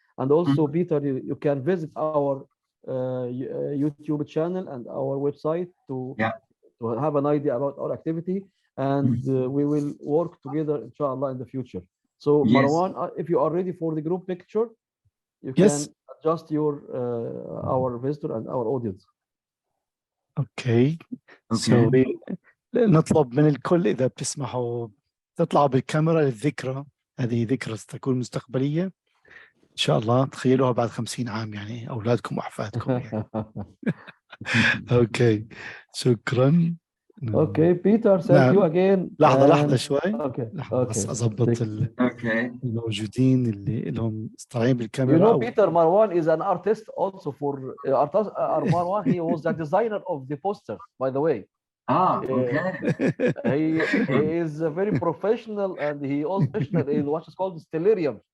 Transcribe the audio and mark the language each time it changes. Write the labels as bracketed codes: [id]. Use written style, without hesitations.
[en] And also, Peter, you can visit our YouTube channel and our website to have an idea about our activity. And we will work together, inshallah, in the future. So, Marwan, if you are ready for the group picture, you can adjust your our visitor and our audience. Okay so [ar] نطلب من الكل اذا بتسمحوا تطلعوا بالكاميرا للذكرى. هذه ذكرى ستكون مستقبليه ان شاء الله. تخيلوها بعد 50 عام، يعني اولادكم واحفادكم يعني. اوكي شكرا. [en] Okay Peter thank you again. [ar] لحظه شوي. [en] okay [ar] بس اضبط الموجودين اللي لهم طالعين بالكاميرا. [en] You know, Peter, Marwan is an artist also for Marwan. He was the designer of the poster, by the way. Okay. He is very professional, and he also professional in what is called stellarium.